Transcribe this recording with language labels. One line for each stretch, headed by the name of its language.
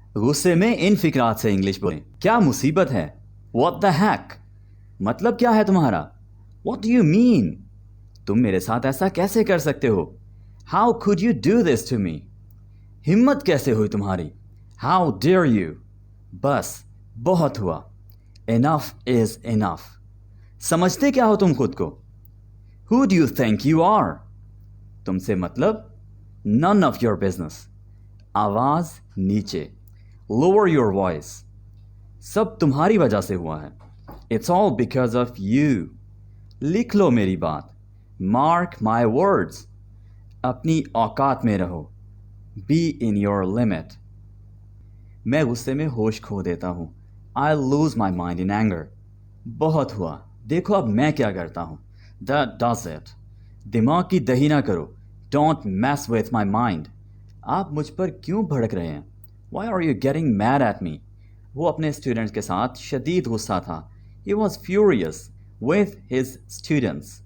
Hindi: गुस्से में इन फिक्रात से इंग्लिश बोलें। क्या मुसीबत है?
English: What the heck?
Hindi: मतलब क्या है तुम्हारा?
English: What do you mean?
Hindi: तुम मेरे साथ ऐसा कैसे कर सकते हो?
English: How could you do this to me?
Hindi: हिम्मत कैसे हुई तुम्हारी?
English: How dare you?
Hindi: बस, बहुत हुआ।
English: Enough is enough.
Hindi: समझते क्या हो तुम खुद को?
English: Who do you think you are?
Hindi: तुमसे मतलब?
English: None of your business.
Hindi: आवाज नीचे।
English: Lower your voice.
Hindi: सब तुम्हारी वजह से हुआ है।
English: It's all because of you.
Hindi: लिख लो मेरी बात।
English: Mark my words.
Hindi: अपनी औकात में रहो।
English: Be in your limit.
Hindi: मैं गुस्से में होश खो देता हूँ।
English: I'll lose my mind in anger.
Hindi: बहुत हुआ। देखो अब मैं क्या करता हूँ।
English: That does it.
Hindi: दिमाग की दही ना करो।
English: Don't mess with my mind.
Hindi: आप मुझ पर क्यों भड़क रहे हैं?
English: Why are you getting mad at me?
Hindi: वो अपने स्टूडेंट्स के साथ शदीद गुस्सा था।
English: He was furious with his students.